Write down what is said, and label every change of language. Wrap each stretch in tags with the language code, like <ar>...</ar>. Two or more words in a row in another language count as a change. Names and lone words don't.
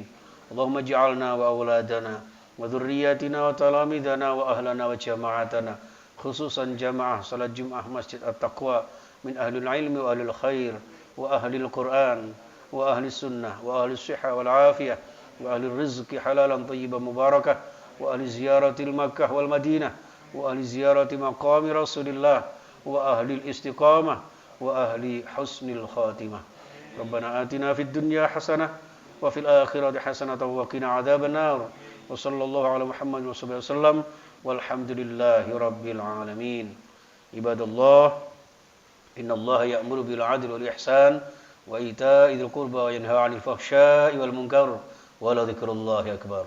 <ar>اللهم اجعلنا وأولادنا وذرياتنا وتلامذتنا وأهلنا وجماعتنا, khususan</ar> <id>jamaah salat Jumat</id> <ar>Masjid At-Taqwa, من أهل العلم وأهل الخير وأهل القرآن وأهل السنة وأهل الصحة والعافية وأهل رزق حلالا طيبا مباركة وأهل زيارة مكة والمدينة وأهل زيارة مقام رسول الله وأهل استقامة وأهل حسن الخاتمة. ربنا آتنا في الدنيا حسنة وفي الآخرة حسنة وقنا عذاب النار. وصلى الله على محمد وسلم والحمد لله رب العالمين. عباد الله إن الله يأمر بالعدل والإحسان وإيتاء ذي القربى وينهى عن الفحشاء والمنكر ولذكر الله أكبر.</ar>